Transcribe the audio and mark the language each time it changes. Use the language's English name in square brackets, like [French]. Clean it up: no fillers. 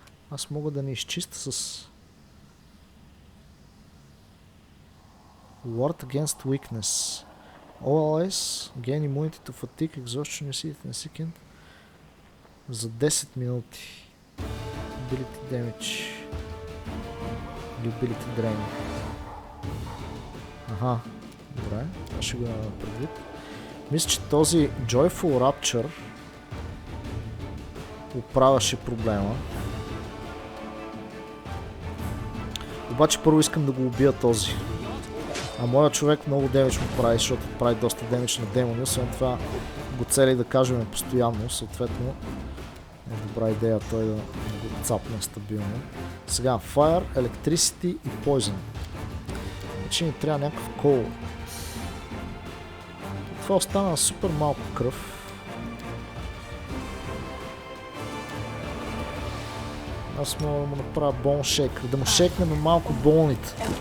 [Bulgarian] Аз мога да ни изчиста с Ward against weakness. [English] All allies gain immunity to fatigue, exhaustion, and second [Bulgarian] за 10 минути. [English] Ability damage. Ability drain. [Bulgarian] Аха, добре, това ще го имаме предвид. Мисля, че този Joyful Rapture оправяше проблема. Обаче първо искам да го убия този. А моят човек много демидж му прави, защото прави доста демидж на демони. Освен това го цели да кажем постоянно, съответно е добра идея той да го цапне стабилно. Сега Fire, Electricity и Poison. Значи ни трябва някакъв кол. Това остана супер малко кръв. Аз мога да му направя бон шейк. Да му шейкнем малко болните.